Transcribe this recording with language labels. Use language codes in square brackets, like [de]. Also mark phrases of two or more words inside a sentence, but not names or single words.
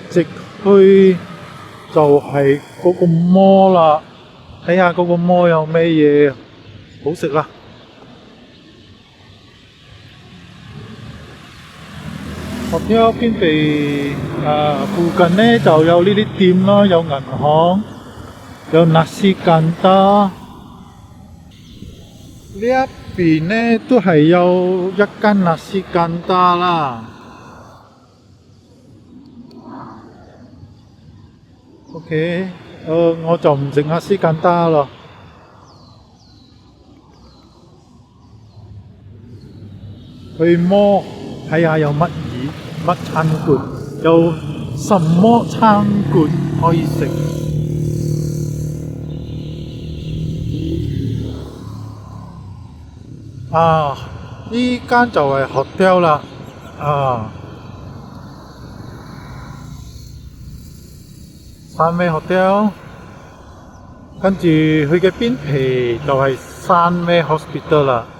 [yue] 直去就係嗰個摩啦，睇下嗰個摩有咩嘢好食啦。Hotel 邊地附近呢就有呢啲店啦，有銀行，有 [ms] nasi kandar。 [yue] 呢一邊呢都係有一間 [ms] nasi kandar [yue] 啦。OK，我就唔食 [ms] nasi kandar [yue] 咯。去摩睇下有乜餐館，有什麼餐館可以食。呢間就係 hotel 啦。Sunway Hotel，跟住佢嘅邊皮就係 Sunway Hospital 啦。